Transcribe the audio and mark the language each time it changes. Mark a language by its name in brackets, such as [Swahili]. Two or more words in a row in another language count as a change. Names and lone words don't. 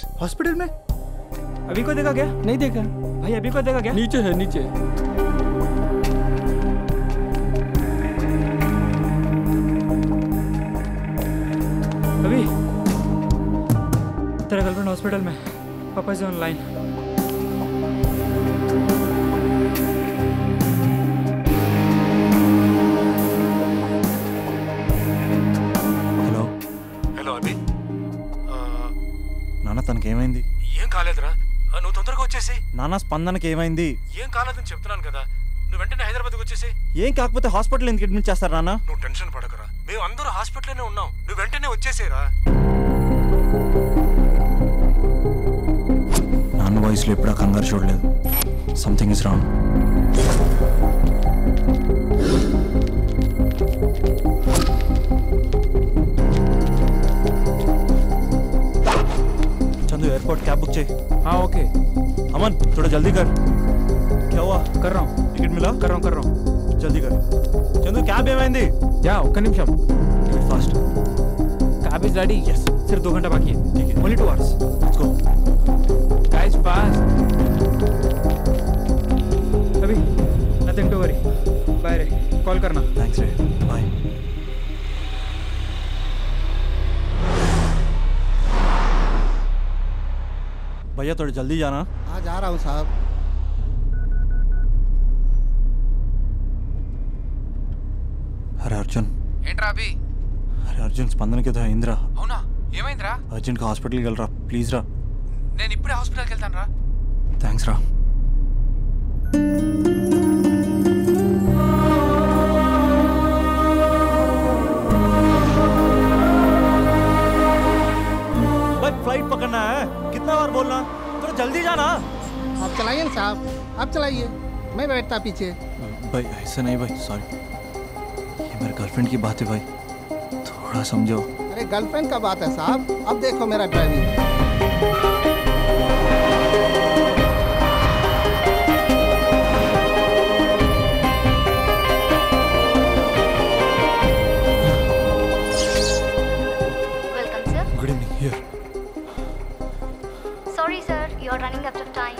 [Hindi] हॉस्पिटल में? अभी को देखा क्या? नहीं देखा भाई, अभी को देखा क्या? नीचे है नीचे। अभी तेरा गर्लफ्रेंड हॉस्पिटल में, पापा से ऑनलाइन। [Telugu] నాన్న తనకేమైంది? ఏం కాలేదురా, నువ్వు తొందరగా వచ్చేసి. నాన్న స్పందనకి ఏమైంది? ఏం కాలేదని చెప్తున్నాను కదా, నువ్వు వెంటనే హైదరాబాద్కి వచ్చేసి. ఏం కాకపోతే హాస్పిటల్ ఎందుకు అడ్మిట్ చేస్తారు నాన్న? నువ్వు టెన్షన్ పడకరా, మేము అందరూ హాస్పిటల్లోనే ఉన్నాం, నువ్వు వెంటనే వచ్చేసేరా. నాన్న వాయిస్లో ఎప్పుడా కంగారు చూడలేదు. [English] something is wrong. [Hindi] एयरपोर्ट कैब बुक चाहिए। हाँ ओके। अमन थोड़ा जल्दी कर। क्या हुआ? कर रहा हूँ। टिकट मिला? कर रहा हूँ। जल्दी कर। चंदू कैब ఏమైంది? [Telugu] या ఒక్క నిమిషం। [Hindi] फास्ट। [English] cab is ready. [Hindi] यस। सिर्फ 2 घंटा बाकी है। ठीक है। [English] only 2 hours. let's go. guys fast. अभी nothing to worry. [Hindi] बाय रे, कॉल करना। थैंक्स रे, बाय। भैया थोड़ा जल्दी जाना। हाँ जा रहा हूँ साहब। अरे अर्जुन। [Telugu] ఏంట్రా అభి? अरे अर्जुन స్పందనకి ఏదో అయిందిరా. అవునా? ఏమైందిరా? అర్జెంట్గా హాస్పిటల్కి వెళ్ళరా ప్లీజ్ రా. నేను ఇప్పుడే హాస్పిటల్కి వెళ్తాను రా. థ్యాంక్స్ రా. [Hindi] फ्लाइट पकड़ना है, कितना बार बोलना, तो जल्दी जाना। आप चलाइए ना साहब, आप चलाइए, मैं बैठता पीछे। भाई ऐसा नहीं भाई, सॉरी, ये मेरे गर्लफ्रेंड की बात है भाई, थोड़ा समझो। अरे गर्लफ्रेंड का बात है साहब, अब देखो मेरा ड्राइविंग। [English] good evening. here. Sorry sir, you are running out of time.